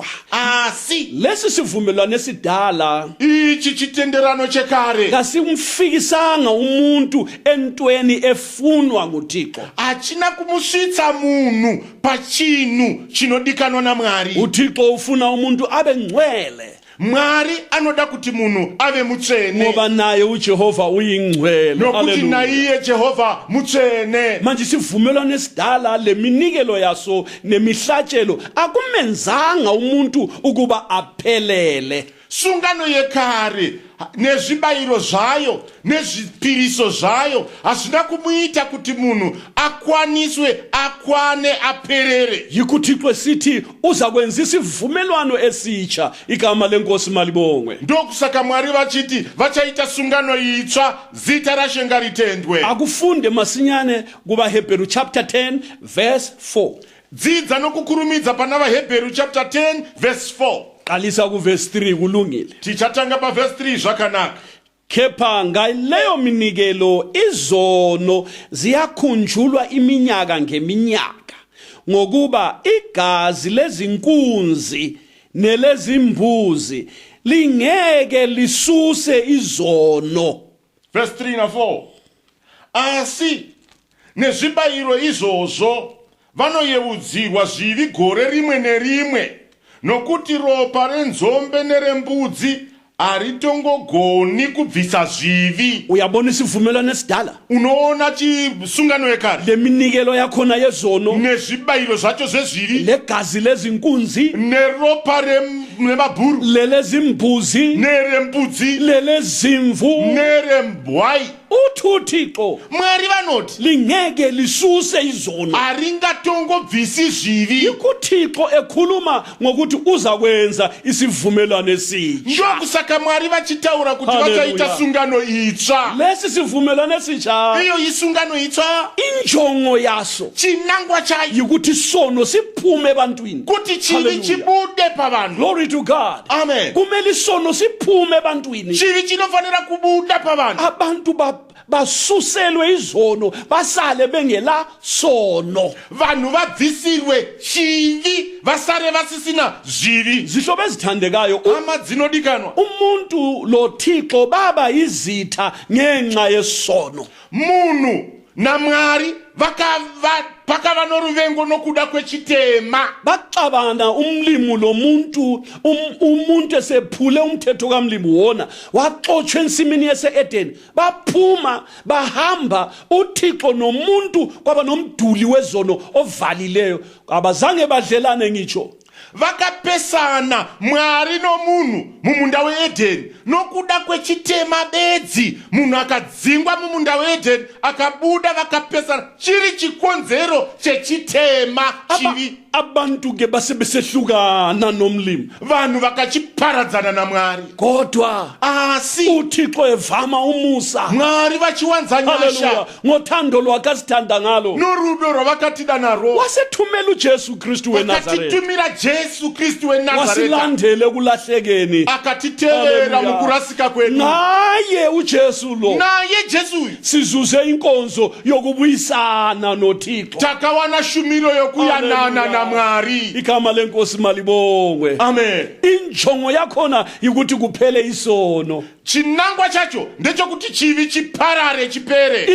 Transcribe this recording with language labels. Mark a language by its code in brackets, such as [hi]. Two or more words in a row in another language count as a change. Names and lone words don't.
[sn] asi [nd] lesi sivumelwano esidala [sn] ichi chitenderano chekare [nd] kasimfikisanga umuntu entweni efunwa nguThixo. [sn] achina kumusvitsa munhu pachinhu chinodikanwa naMwari. [nd] uThixo ufuna umuntu abe ngcwele. [sn] Mwari anoda kuti munhu ave mutsvene [nd] ngoba naye uJehova uyingcwele. [sn] nokuti naiye Jehova mutsvene. [nd] Manje isivumelwano esidala leminikelo yaso nemihlatshelo akumenzanga umuntu ukuba aphelele. [sn] Sungano yekare nezvibayiro zvayo nezvipiriso zvayo hazvina kumuita kuti munhu akwane aperere. [nd] Yikuthixo sithi uza kwenza isivumelwano esitsha, igama lenkosi malibongwe. [sn] Ndokusaka Mwari vachiti vachaita sungano itsva, zita raShe ngaritendwe. [nd] Akufunde masinyane kuvaHebheru chapter 10 verse 4. [sn] Dzidza nokukurumidza pana vaHebheru chapter 10 verse 4. [nd] Qalisa ku verse 3 kulungile. [sn] Tichatanga pa verse 3 zvakanaka. [nd] Kepha ngaleyo minikelo izono ziyakhunjulwa iminyaka ngeminyaka, ngokuba igazi lezinkunzi nelezimbuzi lingeke lisuse izono. [sn] Verse 3 na 4. Asi nezvibayiro izvozvo vanoyeudzirwa zvivi gore rimwe nerimwe, nokuti ropa renzombe nerembudzi haritongogoni kubvisa zvivi. [nd] Uyabona isivumelwano esidala, [sn] Unoona chisungano yekare [nd] leminikelo yakhona yezono, [sn] nezvibayiro zvacho zvezvivi, [nd] legazi lezinkunzi, [sn] neropa remabhuru, [nd] lelezimbuzi, [sn] nerembudzi, [nd] lelezimvu, [sn] nerembwai. [nd] uThixo [sn] Mwari vanoti [nd] lingeke lisuse izono. [sn] haringatongobvisi zvivi. [nd] Ikuthixo ekhuluma ngokuthi uza kwenza isivumelwano esitsha. [sn] Ndokusaka Mwari vachitaura kuti Hallelujah. vachaita sungano itsva. [nd] Lesi sivumelwano esitsha, [sn] Iyo isungano itsva, [nd] injongo yaso [sn] chinangwa chayo [nd] yikuthi sono siphume ebantwini. [sn] kuti chivi Hallelujah. chibude pavanhu. [en] Glory to God. Amen. [nd] Kumele isono siphume ebantwini. [sn] Chivi chinofanira kubuda pavanhu. [nd] Abantu basuselwe izono basale bengela sono. [sn] Vanhu vabvisirwe chivi, vasare vasisina zvivi. [nd] Zihlobo ezithandekayo, [sn] Hama dzinodikanwa, [nd] umuntu lo Thixo baba izitha ngenxa yesono. [sn] munhu naMwari pakava noruvengo nokuda kwechitema. [nd] Baxabana umlimi lo muntu, umuntu esephule umthetho kaMlimi wona waxotsha ensimini yase-Edeni, baphuma bahamba, uThixo nomuntu kwaba nomduli wezono ovalileyo, abazange badlelane ngitsho. [sn] Vakapesana Mwari nomunhu mumunda weEdheni nokuda kwechitema bedzi. Munhu akadzingwa mumunda weEdheni akabuda, vakapesana, chiri chikonzero chechitema chivi. [nd] Abantu ke basebesehlukana nomlimi, [sn] Vanhu vakachiparadzana naMwari. [nd] kodwa [sn] Asi [nd] uThixo evama umusa. [sn] Mwari vachiwanza nyasha Hallelujah. [nd] Ngothando lwakhe asithanda ngalo, [sn] norudo rwavakatida narwo, [nd] wasethumela uJesu Kristu weNazaretha, [sn] vakatitumira Jesu Kristu weNazareta, [nd] wasilandele kulahlekeni. [sn] akatitevera Hallelujah. mukurasika kwedu. [nd] Naye uJesu lo [sn] Naye Jesu uyu [nd] sizuze inkonzo yokubuyisana noThixo. [sn] takawana shumiro yokuyanana Hallelujah. naMwari. [nd] Igama lenkosi malibongwe. Amen. Injongo yakhona yikuthi kuphele isono. [sn] Chinangwa chacho ndechokuti chivi chiparare, chipere.